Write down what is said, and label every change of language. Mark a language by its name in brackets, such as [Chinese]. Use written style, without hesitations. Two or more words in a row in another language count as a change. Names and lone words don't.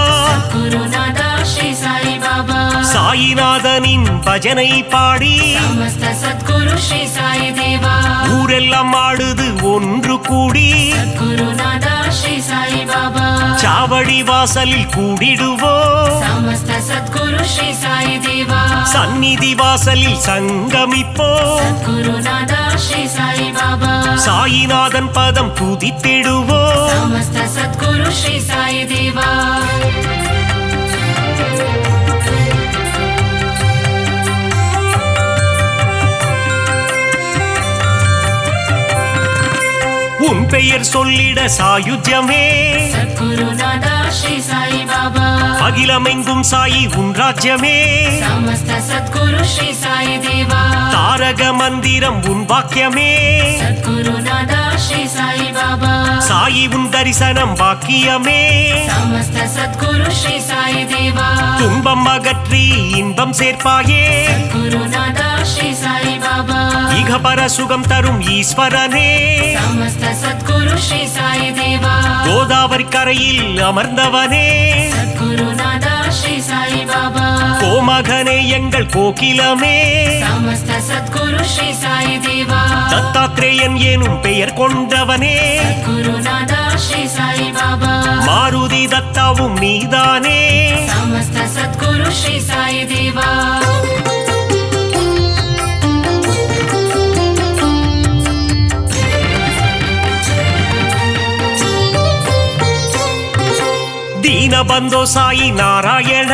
[Sanskrit] गुरुनाथा श्री साई बाबा [Tamil] சாயிநாதனின் பஜனை பாடி [Sanskrit] समस्त सद्गुरु श्री साई देवा [Tamil] ஊரெல்லாம் ஆடுது ஒன்று கூடி [Sanskrit] गुरुनाथा श्री साई बाबा [Tamil] சாவடி வாசலில் கூடிடுவோம் [Sanskrit] समस्त सद्गुरु श्री साई देवा [Tamil] சந்நிதி வாசலில் சங்கமிப்போம் [Sanskrit] सद्गुरुनादा श्री साई बाबा [Tamil] சாயிநாதன் பதம் துதித்திடுவோம் [Sanskrit] समस्त सद्गुरु श्री साई देवा [Tamil] உன் பெயர் சொல்லிட சாயுஜ்யமே [Sanskrit] सद्गुरुनादा श्री साई बाबा [Tamil] அகிலமெங்கும் சாயி உன் ராஜ்யமே [Sanskrit] समस्त सद्गुरु श्री साई देवा [Tamil] தாரக மந்திரம் உன் வாக்கியமே [Sanskrit] सद्गुरुनादा श्री साई बाबा [Tamil] சாயி உன் தரிசனம் பாக்கியமே [Sanskrit] समस्त सद्गुरु श्री साई देवा [Tamil] துன்பம் அகற்றி இன்பம் சேர்ப்பாயே [Sanskrit] सद्गुरुनादा श्री साई बाबा [Tamil] இகபர சுகம் தரும் ஈஸ்வரனே [Sanskrit] समस्त सद्गुरु श्री साई देवा [Tamil] கோதாவரி கரையில் அமர்ந்தவனே [Sanskrit] सद्गुरुनादा श्री साई बाबा [Tamil] கோமகனே எங்கள் கோகிலமே [Sanskrit] समस्त सद्गुरु श्री साई देवा [Tamil] தத்தாத்ரேயன் எனும் பெயர் கொண்டவனே [Sanskrit] सद्गुरुनादा श्री साई बाबा [Tamil] மாருதி தத்தாவும் நீதானே [Sanskrit] समस्त सद्गुरु श्री साई देवा दीनबन्धो साई नारायण